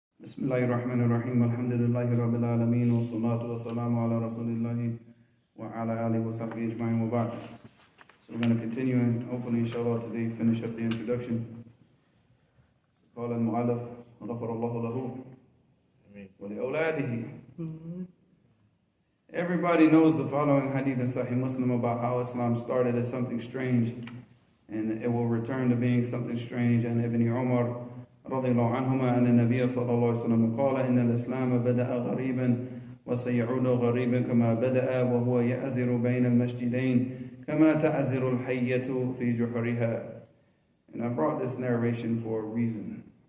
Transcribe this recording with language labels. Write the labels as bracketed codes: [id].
[ar] بسم الله الرحمن الرحيم الحمد لله رب العالمين والصلاة والسلام على رسول الله وعلى آله وصحبه أجمعين وبعد. [en] So we're going to continue and hopefully inshallah today finish up the introduction. [ar] قال المؤلف غفر الله له ولأولاده. [en] Everybody knows the following hadith in Sahih Muslim about how Islam started as something strange and it will return to being something strange. [ar] And Ibn Umar رضي الله عنهما أن النبي صلى الله عليه وسلم قال إن الإسلام بدأ غريبا وسيعود غريبا كما بدأ وهو يأزر بين المسجدين كما تأزر الحية في جحرها. [en] And I brought this narration for a reason.